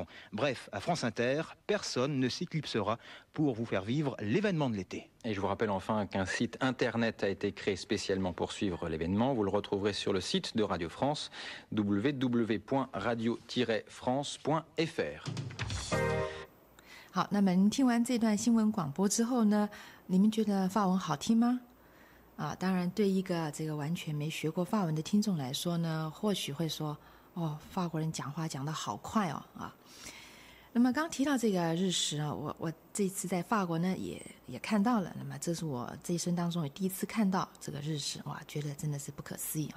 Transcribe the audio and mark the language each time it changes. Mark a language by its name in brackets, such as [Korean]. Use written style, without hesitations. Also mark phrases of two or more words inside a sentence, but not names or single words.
[French] Bref, à France Inter, personne ne s'éclipsera pour vous faire vivre l'événement de l'été. Et je vous rappelle enfin qu'un site internet a été créé spécialement pour suivre l'événement. Vous le retrouverez sur le site de Radio France, www.radio-france.fr。 [Chinese] 好，那么您听完这段新闻广播之后呢，你们觉得法文好听吗？当然，对一个这个完全没学过法文的听众来说呢，或许会说，哦，法国人讲话讲得好快哦，那么刚提到这个日食啊，我这次在法国呢也看到了，那么这是我这一生当中也第一次看到这个日食，哇，觉得真的是不可思议啊！